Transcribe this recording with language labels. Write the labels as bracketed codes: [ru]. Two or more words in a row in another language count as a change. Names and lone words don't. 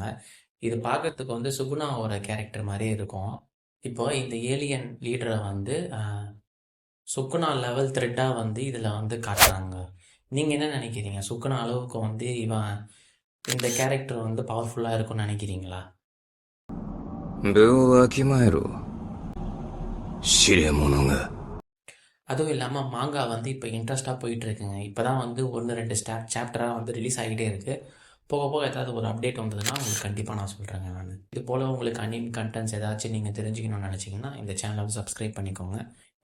[ta] இது பார்க்கறதுக்கு வந்து சுகுணாவோட கேரக்டர் மாதிரியே இருக்கும். இப்போ இந்த ஏலியன் லீடரை வந்து சுக்குனா லெவல் த்ரெட்டாக வந்து இதில் வந்து காட்டுறாங்க. நீங்கள் என்ன நினைக்கிறீங்க? சுக்குனா அளவுக்கு வந்து இவன் இந்த கேரக்டர் வந்து பவர்ஃபுல்லாக இருக்கும்னு நினைக்கிறீங்களா? [ja] 部をわきまえろ。知れ者が。 [ta] அதுவும் இல்லாமல் மாங்கா வந்து இப்போ இன்ட்ரெஸ்ட்டாக போயிட்டு இருக்குங்க. இப்போ தான் வந்து 1-2 சாப்டராக வந்து ரிலீஸ் ஆகிட்டே இருக்குது. போக போக ஏதாவது ஒரு அப்டேட் வந்ததுன்னா உங்களுக்கு கண்டிப்பாக நான் சொல்கிறேங்க. நான் இது போல் உங்களுக்கு [en] anime contents [ta] ஏதாச்சும் நீங்கள் தெரிஞ்சுக்கணும்னு நினச்சிங்கன்னா இந்த சேனலை வந்து சப்ஸ்கிரைப் பண்ணிக்கோங்க.